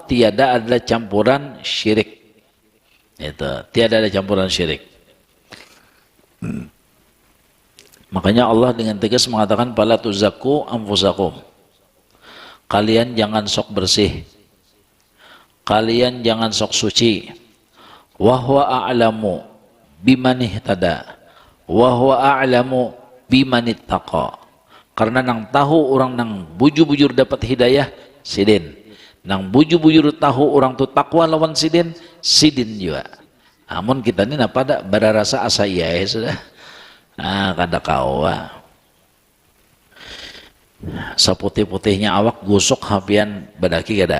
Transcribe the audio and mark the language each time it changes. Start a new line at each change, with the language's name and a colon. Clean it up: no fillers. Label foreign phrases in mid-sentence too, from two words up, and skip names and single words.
Indonesian: Tiada ada campuran syirik. Itu, tiada ada campuran syirik. Makanya Allah dengan tegas mengatakan
Arabic: fala tuzakku anfusakum.
Indonesian: Kalian jangan sok bersih. Kalian jangan sok suci.
Arabic: Wa huwa a'lamu biman ihtada. Wa huwa a'lamu biman ittaqa.
Banjar: Karena nang tahu orang nang bujur-bujur dapat hidayah sidin. Nang bujur-bujur tahu orang tu takwa lawan sidin juga. Namun kita ini apa ada berasa asa iya sudah. Kada kawa. Seputih-putihnya awak gusuk hapian badaki kada?